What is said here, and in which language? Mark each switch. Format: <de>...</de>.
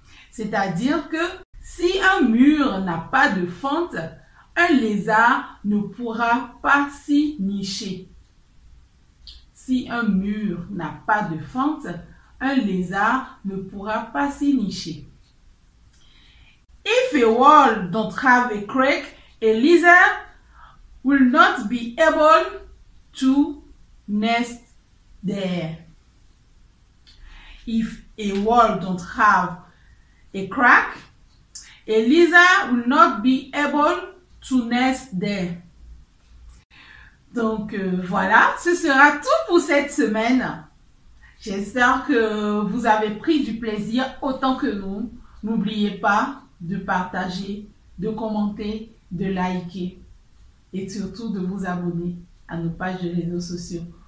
<fr>C'est-à-dire que si un mur n'a pas de fente, un lézard ne pourra pas s'y nicher. Si un mur n'a pas de fente, un lézard ne pourra pas s'y nicher.</fr> <en>If a wall don't have a crack, a lizard will not be able to nest there. If a wall don't have a crack, a lizard will not be able to nest there.</en> <fr>Donc voilà, ce sera tout pour cette semaine. J'espère que vous avez pris du plaisir autant que nous. N'oubliez pas de partager, de commenter, de liker et surtout de vous abonner à nos pages de réseaux sociaux.</fr>